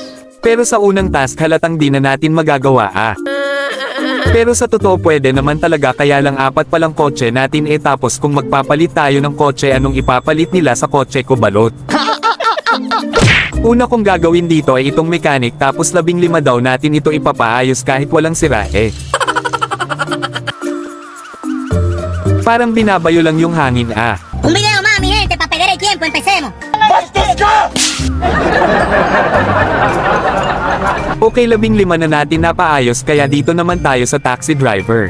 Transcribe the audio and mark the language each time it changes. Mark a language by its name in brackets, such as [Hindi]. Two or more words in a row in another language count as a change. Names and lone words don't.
[Filipino] Pero sa unang task halatang di na natin magagawa Pero sa totoo pwede naman talaga, kaya lang 4 palang kotse natin tapos kung magpapalit tayo ng kotse, anong ipapalit nila sa kotse ko? Balot. Una kong gagawin dito ay itong mechanic, tapos 15 daw natin ito ipapaayos kahit walang sira Parang binabayo lang yung hangin [Spanish] Un video más, mi gente, para perder el tiempo, empecemos. [Filipino] Bastos ka! Okay, 15 na natin napaayos, kaya dito naman tayo sa [English] taxi driver.